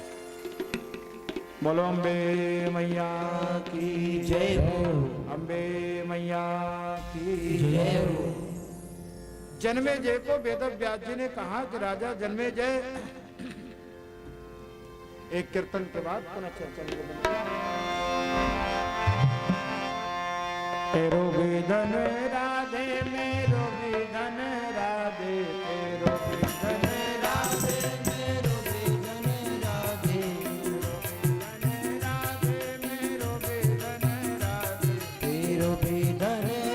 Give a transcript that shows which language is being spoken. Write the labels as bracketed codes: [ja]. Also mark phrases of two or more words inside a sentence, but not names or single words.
[hi] बोलो अम्बे मैया की जय हो। अम्बे मैया की जय हो। जन्मेजय को वेद व्यास जी ने कहा कि राजा जन्मेजय, एक कीर्तन के बाद पुनः चर्चा। [bra] तेरो विधन राधे, मेरो विधन राधे, तेरो विधन राधे, मेरो विधन राधे, तेरो विधन राधे, मेरो विधन राधे, तेरो विधन